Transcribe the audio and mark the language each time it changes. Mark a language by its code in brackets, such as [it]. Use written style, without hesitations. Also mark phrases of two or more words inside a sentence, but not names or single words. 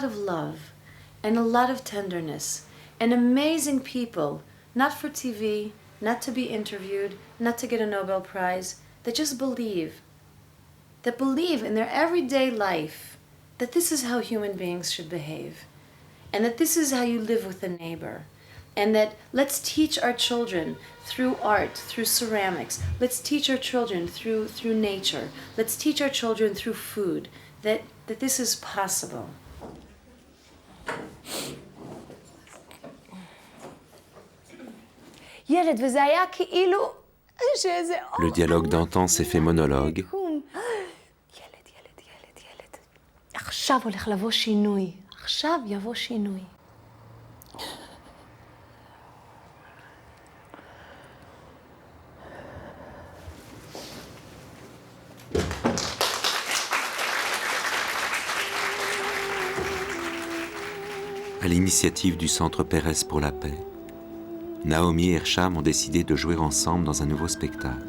[en] of love and a lot of tenderness, and amazing people, not for TV, not to be interviewed, not to get a Nobel Prize, that just believe in their everyday life that this is how human beings should behave, and that this is how you live with a neighbor. And that let's teach our children through art, through ceramics. Let's teach our children through nature. Let's teach our children through food that this is possible. [fr] Le dialogue d'antan s'est fait monologue. [he] עכשיו הולך לבוא שינוי. עכשיו יבוא שינוי. [fr] À l'initiative du Centre Pérez pour la paix, Naomi et Hersham ont décidé de jouer ensemble dans un nouveau spectacle.